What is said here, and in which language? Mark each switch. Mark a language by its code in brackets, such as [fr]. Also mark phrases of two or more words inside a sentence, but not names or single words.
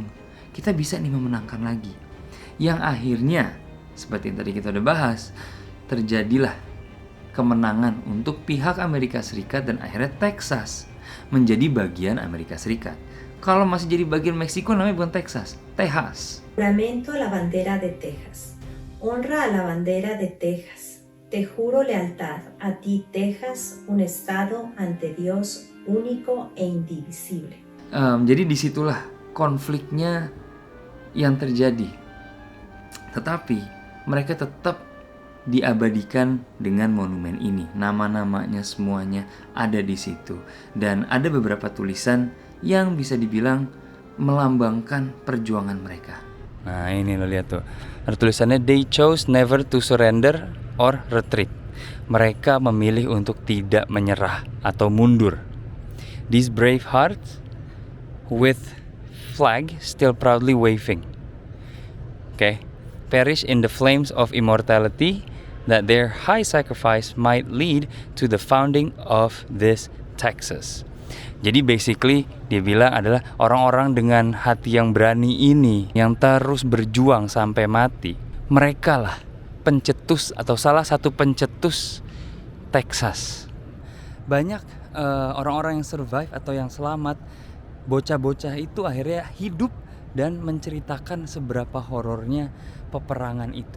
[id] Kita bisa nih memenangkan lagi. Yang akhirnya, seperti yang tadi kita udah bahas, terjadilah kemenangan untuk pihak Amerika Serikat dan akhirnya Texas menjadi bagian Amerika Serikat. Kalau masih jadi bagian Meksiko namanya bukan Texas, Tejas. [es] Juramento a la bandera de Texas. Honra a la bandera de Texas. Te juro lealtad a ti, Texas, un estado ante Dios único e indivisible. [id] Jadi disitulah konfliknya yang terjadi. Tetapi mereka tetap diabadikan dengan monumen ini. Nama-namanya semuanya ada di situ. Dan ada beberapa tulisan yang bisa dibilang melambangkan perjuangan mereka. Nah ini lo lihat tuh, ada tulisannya [en] they chose never to surrender or retreat. [id] Mereka memilih untuk tidak menyerah atau mundur. [en] These brave hearts with flag still proudly waving. Okay, perish in the flames of immortality, that their high sacrifice might lead to the founding of this Texas. [id] Jadi basically dia bilang adalah orang-orang dengan hati yang berani ini, yang terus berjuang sampai mati, mereka lah pencetus atau salah satu pencetus Texas. Banyak orang-orang yang survive atau yang selamat, bocah-bocah itu akhirnya hidup dan menceritakan seberapa horornya peperangan itu.